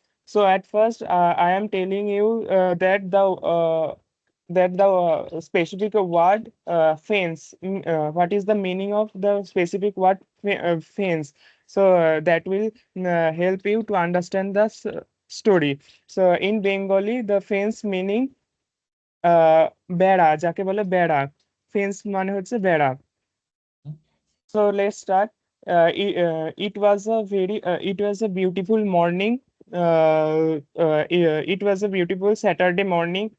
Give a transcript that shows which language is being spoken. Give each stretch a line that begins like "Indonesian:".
English: So at first, I am telling you that the specific word fence. What is the meaning of the specific word fence? So that will help you to understand the story. So in Bengali, the fence meaning
Bangla: বেড়া, যাকে বলে বেড়া, fence মানে হচ্ছে বেড়া.
English: So let's start. It was a beautiful morning. It was a beautiful Saturday morning.